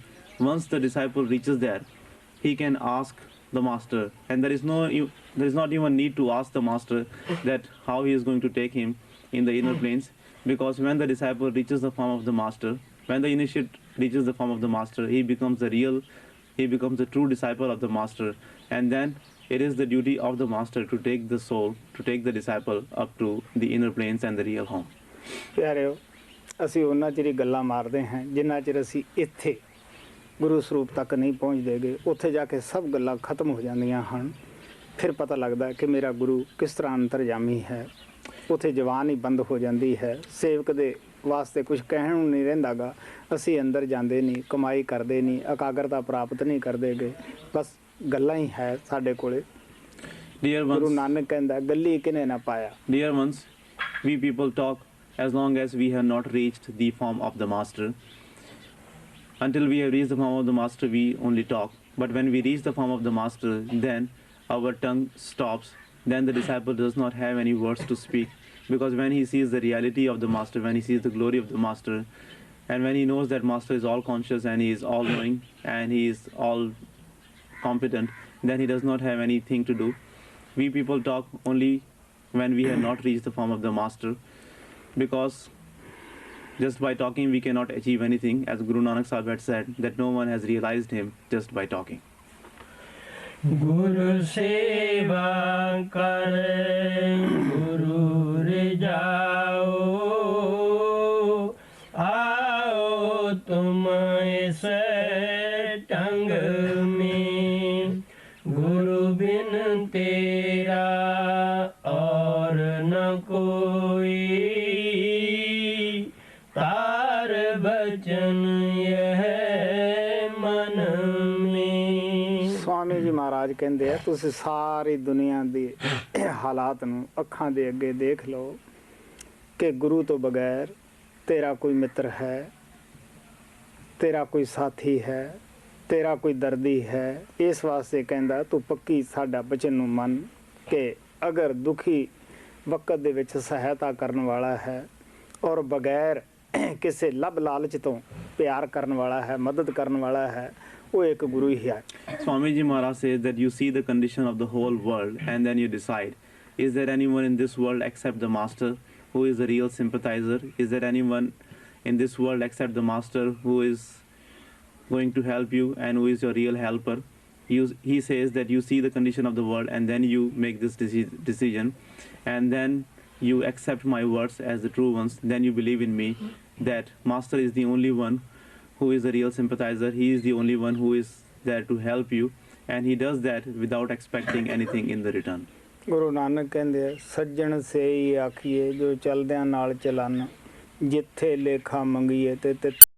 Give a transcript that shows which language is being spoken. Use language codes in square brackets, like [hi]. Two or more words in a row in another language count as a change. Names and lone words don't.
[en] Once the disciple reaches there, he can ask the master, and there is not even need to ask the master that how he is going to take him in the inner planes, because when the disciple reaches the form of the master, when the initiate reaches the form of the master, he becomes the true disciple of the master, and then it is the duty of the master to take the soul, to take the disciple up to the inner planes and the real home. [pa] ਪਿਆਰਿਓ, ਅਸੀਂ ਉਹਨਾਂ ਚਿਰ ਹੀ ਗੱਲਾਂ ਮਾਰਦੇ ਹਾਂ ਜਿੰਨਾ ਚਿਰ ਅਸੀਂ ਇੱਥੇ ਗੁਰੂ ਸਰੂਪ ਤੱਕ ਨਹੀਂ ਪਹੁੰਚਦੇ ਗੇ। ਉੱਥੇ ਜਾ ਕੇ ਸਭ ਗੱਲਾਂ ਖਤਮ ਹੋ ਜਾਂਦੀਆਂ ਹਨ। ਫਿਰ ਪਤਾ ਲੱਗਦਾ ਕਿ ਮੇਰਾ ਗੁਰੂ ਕਿਸ ਤਰ੍ਹਾਂ ਅੰਤਰਜਾਮੀ ਹੈ। ਉੱਥੇ ਜ਼ਬਾਨ ਹੀ ਬੰਦ ਹੋ ਜਾਂਦੀ ਹੈ। ਸੇਵਕ ਦੇ ਵਾਸਤੇ ਕੁਝ ਕਹਿਣ ਨੂੰ ਨਹੀਂ ਰਹਿੰਦਾ ਗਾ। ਅਸੀਂ ਅੰਦਰ ਜਾਂਦੇ ਨਹੀਂ, ਕਮਾਈ ਕਰਦੇ ਨਹੀਂ, ਇਕਾਗਰਤਾ ਪ੍ਰਾਪਤ ਨਹੀਂ ਕਰਦੇ ਗੇ, ਬਸ ਗੱਲਾਂ ਹੀ ਹੈ ਸਾਡੇ ਕੋਲੇ। ਗੁਰੂ ਨਾਨਕ ਕਹਿੰਦਾ, ਗੱਲੀ ਕਿਨੇ ਨਾ ਪਾਇਆ। [en] Dear ones, we people talk as long as we have not reached the form of the master. Until we have reached the form of the master, we only talk. But when we reach the form of the master, then our tongue stops. Then the disciple does not have any words to speak, because when he sees the reality of the master, when he sees the glory of the master, and when he knows that master is all conscious and he is all knowing and he is all competent, then he does not have anything to do. We people talk only when we have not reached the form of the master, because just by talking we cannot achieve anything, as Guru Nanak Sahib had said that no one has realized him just by talking. [hi] गुरु सेवा कर गुरु रिझाओ, आओ तुम इस ढंग में, गुरु बिन तेरा और न कोई, तार बचन यह मन में। [pa] स्वामी जी महाराज ਕਹਿੰਦੇ ਆ, ਤੁਸੀਂ ਸਾਰੀ ਦੁਨੀਆ ਦੇ ਹਾਲਾਤ ਨੂੰ ਅੱਖਾਂ ਦੇ ਅੱਗੇ ਦੇਖ ਲਓ ਕਿ ਗੁਰੂ ਤੋਂ ਬਗੈਰ ਤੇਰਾ ਕੋਈ ਮਿੱਤਰ ਹੈ, ਤੇਰਾ ਕੋਈ ਸਾਥੀ ਹੈ, ਤੇਰਾ ਕੋਈ ਦਰਦੀ ਹੈ। ਇਸ ਵਾਸਤੇ ਕਹਿੰਦਾ, ਤੂੰ ਪੱਕੀ ਸਾਡਾ ਬਚਨ ਨੂੰ ਮੰਨ ਕਿ ਅਗਰ ਦੁਖੀ ਵਕਤ ਦੇ ਵਿੱਚ ਸਹਾਇਤਾ ਕਰਨ ਵਾਲਾ ਹੈ ਔਰ ਬਗੈਰ ਕਿਸੇ ਲੱਭ ਲਾਲਚ ਤੋਂ ਪਿਆਰ ਕਰਨ ਵਾਲਾ ਹੈ, ਮਦਦ ਕਰਨ ਵਾਲਾ ਹੈ, ਉਹ ਇੱਕ ਗੁਰੂ ਹੀ ਹੈ। [en] Swami Ji Maharaj says that you see the condition of the whole world and then you decide, is there anyone in this world except the master who is a real sympathizer? Is there anyone in this world except the master who is going to help you and who is your real helper? He says that you see the condition of the world and then you make this decision, and then you accept my words as the true ones. Then you believe in me that master is the only one who is a real sympathizer. He is the only one who is there to help you, and he does that without expecting anything in the return. [pa] ਗੁਰੂ ਨਾਨਕ ਕਹਿੰਦੇ, ਸੱਜਣ ਸੇਈ ਆਖੀਏ ਜੋ ਚਲਦਿਆਂ ਨਾਲ ਚਲਨ, ਜਿੱਥੇ ਲੇਖਾ ਮੰਗੀਏ ਤੇ